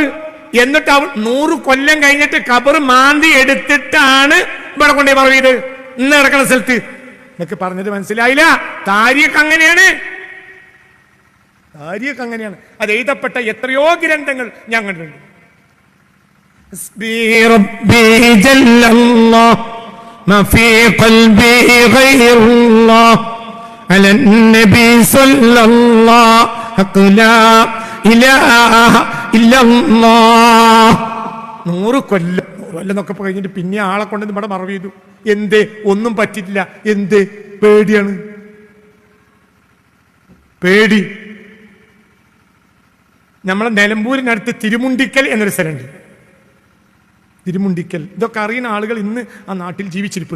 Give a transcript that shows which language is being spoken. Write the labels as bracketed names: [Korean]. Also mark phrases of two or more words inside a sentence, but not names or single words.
[Malayalam] എന്നിട്ട് 100 കൊല്ലം കഴിഞ്ഞിട്ട് ഖബർ മാന്തി എടുത്തിട്ടാണ് ഇവിടെ കൊണ്ടേ മറവിയത്, ഇന്ന് കിടക്കുന്ന സ്ഥലത്ത്. എന്നൊക്കെ പറഞ്ഞത് മനസ്സിലായില്ല? താരിഖ് അങ്ങനെയാണ്. അത് എഴുതപ്പെട്ട എത്രയോ ഗ്രന്ഥങ്ങൾ ഞാൻ കണ്ടിട്ടുണ്ട്. [Arabic] على النبي صلى الله لا إله إلا الله. [Malayalam] 100 കൊല്ലം എന്നൊക്കെ കഴിഞ്ഞിട്ട് പിന്നെ ആളെ കൊണ്ട് ഇവിടെ മറവ് ചെയ്തു. എന്തേ? ഒന്നും പറ്റിയിട്ടില്ല. എന്ത്? പേടിയാണ്. പേടി. നമ്മളെ നിലമ്പൂരിനടുത്ത് തിരുമുണ്ടിക്കൽ എന്നൊരു സ്ഥലമുണ്ട്. തിരുമുണ്ടിക്കൽ ഇതൊക്കെ അറിയുന്ന ആളുകൾ ഇന്ന് ആ നാട്ടിൽ ജീവിച്ചിരിപ്പുണ്ട്.